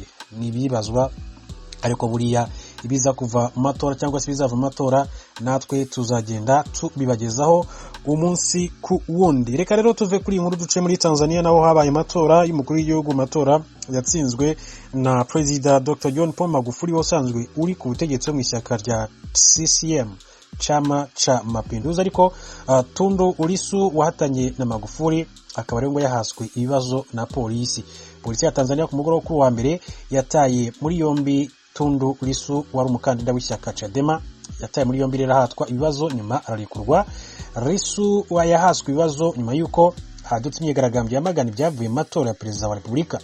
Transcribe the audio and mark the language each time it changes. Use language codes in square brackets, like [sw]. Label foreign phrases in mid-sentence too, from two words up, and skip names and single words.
[rw] Ni ibyibazwa, ariko buriya ibiza kuva mu matora cyangwa se bizava mu matora natwe tuzagenda tubibagezaho umunsi ku wundi. Reka rero tuve kuri inkuru duce muri Tanzania, naho habaye amatora y'umukuru w'igihugu. Matora yatsinzwe na President Dr. John Pombe Magufuli wasanzwe uri ku butegetsi mu ishyaka rya CCM, Chama cha Mapinduzi, ariko Tundu Lissu wahatanye na Magufuli akaba rero yahaswe ibibazo na polisi. Polisi ya Tanzania ku mugoroba kuri wa mbere yataye muri yombi Tundu Lissu wari umukandida w'ishyaka Chadema. Yataye muri yombi rero ahatwa ibibazo, nyuma ararekurwa. Lissu yahaswe ibibazo nyuma yuko hadutse imyigaragambyo yamagana ibyavuye mu matora ya perezida wa Repubulika.